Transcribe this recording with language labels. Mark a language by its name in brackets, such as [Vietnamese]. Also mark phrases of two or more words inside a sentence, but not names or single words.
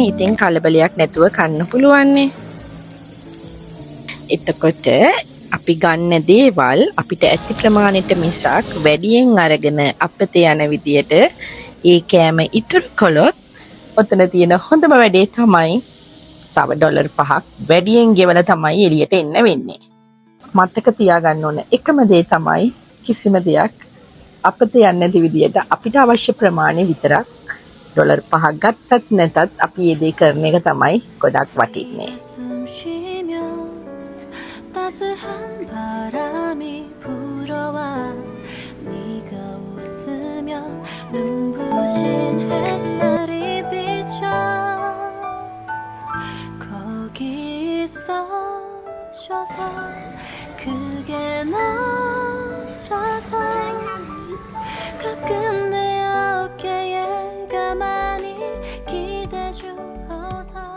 [Sinhala] ඉතින් කලබලයක් නැතුව කන්න පුළුවන්නේ. එතකොට අපි ගන්න දේවල් අපිට ඇති ප්‍රමාණයට මිසක් වැඩියෙන් අරගෙන අපත යන විදියට ඒ කෑම ඉතුරු කළොත් ඔතන තියෙන හොඳම වැඩේ තමයි තව ඩොලර් 5ක් වැඩියෙන් ගෙවලා තමයි එළියට එන්න වෙන්නේ. මතක තියාගන්න ඕන එකම දේ තමයි කිසිම දෙයක් අපත යන්නේ නැති විදියට අපිට අවශ්‍ය ප්‍රමාණය විතරක් ඩොලර් 5ක් ගත්තත් නැතත් අපි මේ දේ කරන එක තමයි ගොඩක් වටින්නේ. [Korean] 따스한 바람이 불어와 네가 웃으면 눈부신 햇살이 비쳐 거기 있어줘서 그게 너라서 가끔 내 어깨에 가만히 기대주어서.